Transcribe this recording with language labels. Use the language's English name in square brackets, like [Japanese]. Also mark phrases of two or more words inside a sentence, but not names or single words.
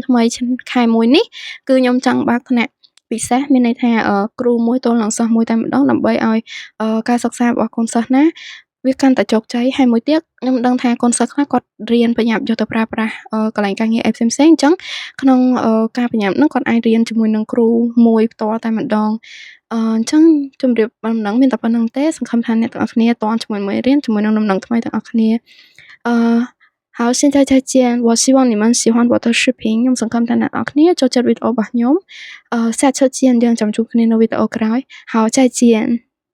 [Khmer] ថ្មីខែ1នេះគឺខ្ញុំចង់បើកថ្នាក់ពិសេសមានន័យថាគ្រូមួយទល់នឹងសិស្សមួយតែម្ដងដើម្បីឲ្យការសិក្សារបស់កូនសិស្សណាវាកាន់តែជោគជ័យហើយមួយទៀតខ្ញុំដឹងថាកូនសិស្សខ្លះគាត់រៀនបញ្ញាប់យកទៅប្រើប្រាស់កន្លែងការងារអីផ្សេងៗអញ្ចឹងក្នុងការបញ្ញាប់ហ្នឹងគាត់អាចរៀនជាមួយនឹងគ្រូមួយផ្ទាល់តែម្ដងអញ្ចឹងជម្រាបដំណឹងមានតែប៉ុណ្្នឹងទេសង្ឃឹមថាអ្នកទាំងអស់គ្នាតន់ជាមួយរៀនជាមួយនឹងដំណឹងថ្មីទាំងអស់គ្នាអឺ [Chinese] 好，现在再见。我希望你们喜欢我的视频。 [Khmer] ខ្ញុំសង្ឃឹមថាអ្នកនរគ្នាចូលចិត្តវីដេអូរបស់ខ្ញុំសាច់ឈុតជាយើងចាំជួបគ្នានៅវីដេអូក្រោយ [Chinese] 好再见